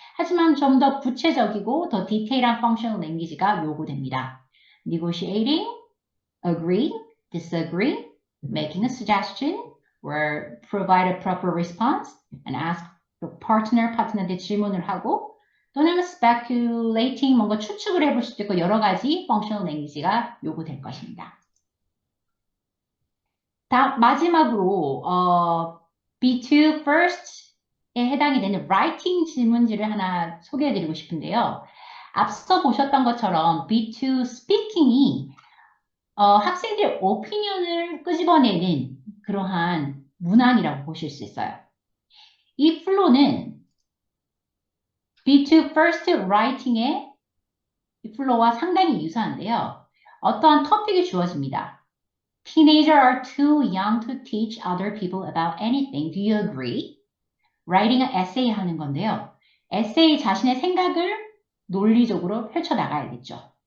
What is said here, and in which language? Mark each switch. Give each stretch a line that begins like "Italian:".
Korean: 하지만 좀 더 구체적이고 더 디테일한 functional language가 요구됩니다.
English: Negotiating, agree, disagree, making a suggestion, or provide a proper response, and ask the
Korean: 파트너한테 질문을 하고 또는
English: speculating,
Korean: 뭔가 추측을 해볼 수도 있고 여러 가지 functional language가 요구될 것입니다. 마지막으로 B2 first에 해당이 되는 writing 질문지를 하나 소개해드리고 싶은데요. 앞서 보셨던 것처럼 B2 speaking이 학생들의 opinion을 끄집어내는 그러한 문항이라고 보실 수 있어요. 이 플로는 B2 first writing의 플로와 상당히 유사한데요. 어떠한 토픽이 주어집니다.
English: Teenagers are too young to teach other people about anything. Do you agree?
Korean: Writing an essay 하는 건데요. 에세이 자신의 생각을 논리적으로 펼쳐나가야겠죠.